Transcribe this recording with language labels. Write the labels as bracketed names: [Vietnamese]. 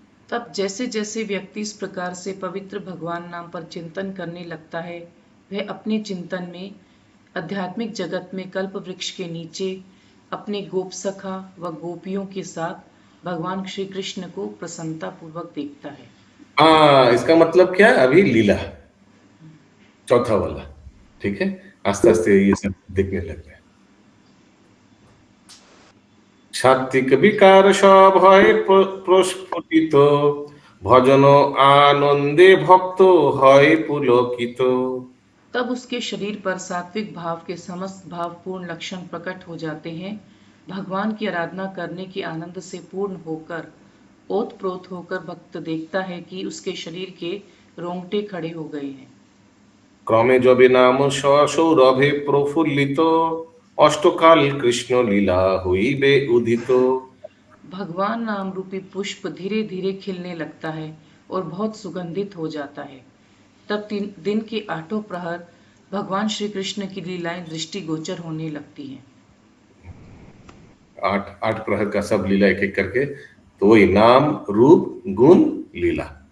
[Hindi] तब जैसे जैसे व्यक्ति इस प्रकार से पवित्र भगवान नाम पर चिंतन करने लगता है, वह अपने चिंतन में आध्यात्मिक जगत में कल्प वृक्ष के नीचे अपने गोप सखा व गोपियों के साथ भगवान श्री कृष्ण को प्रसन्नता पूर्वक देखता है। इसका मतलब क्या है? अभी लीला चौथा वाला, ठीक है, आस्ते आस्ते ये सब दिखने लग गया। [Bangla] सात्विक विकार सब হয় প্রস্ফুটিত, ভজন আনন্দে ভক্ত হয় পুলকিত। [Hindi] तब उसके शरीर पर सात्विक भाव के समस्त भावपूर्ण लक्षण प्रकट हो जाते हैं। भगवान की आराधना करने के आनंद से पूर्ण होकर ओतप्रोत होकर भक्त देखता है कि उसके शरीर के रोंगटे खड़े हो गए हैं। [Bangla] ক্রমে যবে নাম সৌরভে প্রফুল্লিত অষ্টকাল কৃষ্ণ লীলা হইবে উদিত। [Hindi] भगवान नाम रूपी पुष्प धीरे धीरे खिलने लगता है और बहुत सुगंधित हो जाता है। तब दिन के 8 प्रहर भगवान श्री कृष्ण की लीलाएं दृष्टिगोचर होने लगती हैं। 8 प्रहर का सब लीला एक एक करके, तो वही नाम रूप गुण लीला।